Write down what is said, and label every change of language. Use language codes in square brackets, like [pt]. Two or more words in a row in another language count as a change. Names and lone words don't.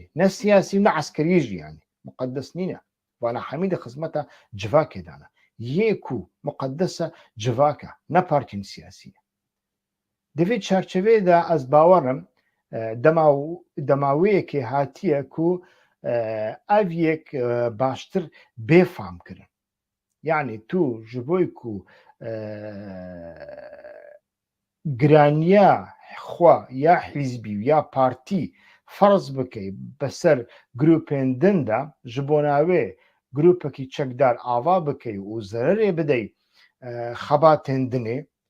[ku] Ne siyasî ne askerî jî yani. Muqeddes nîne. Wana hemî di xizmeta civakê de ne. Yê ku muqeddes e civak e ne partiyên siyasî. Di vê çerçeveyê de ez bawerim dema wê yekê hatiye ku ئەڤ یەک باشتر بێفامکردن یعنی تو ji bo ku giraniya xwe ya hîzbî ya partî ferz bikey beser grûpên din de ji bo navê grûpekî çekdar ava bikey û zererê bidey xebatên dinê